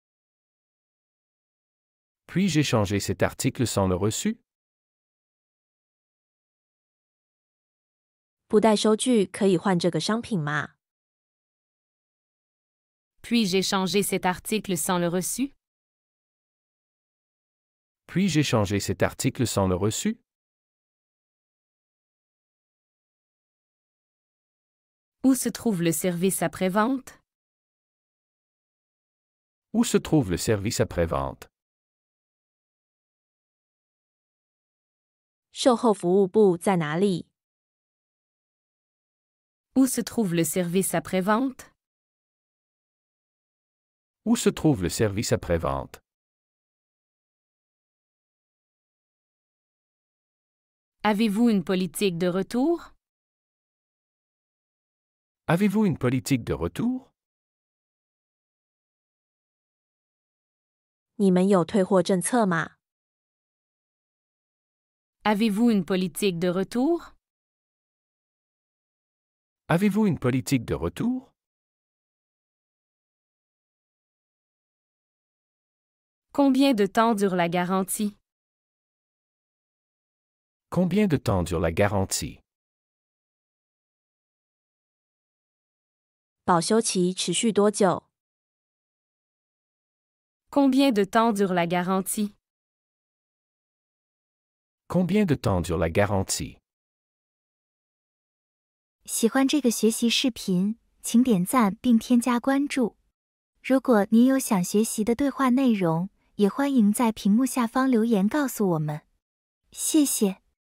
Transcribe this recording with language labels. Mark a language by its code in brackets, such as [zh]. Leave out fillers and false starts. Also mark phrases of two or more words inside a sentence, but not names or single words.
[fr] Puis-je échanger cet article sans le reçu? [zh] 不带收据可以换这个商品吗？ [fr] Puis-je échanger cet article sans le reçu? Puis-je échanger cet article sans le reçu? Où se trouve le service après-vente? Où se trouve le service après-vente? [zh] 售后服务部在哪里？ [fr] Où se trouve le service après-vente? Où se trouve le service après-vente? Avez-vous une politique de retour? Avez-vous une politique de retour? [zh] 你们有退货政策吗？ [fr] Avez-vous une politique de retour? Avez-vous une politique de retour? Combien de temps dure la garantie? Combien de temps dure la garantie? [zh] 保修期持续多久？ [fr] Combien de temps dure la garantie? Combien de temps dure la garantie? [zh] 喜欢这个学习视频，请点赞并添加关注。如果您有想学习的对话内容，也欢迎在屏幕下方留言告诉我们。谢谢。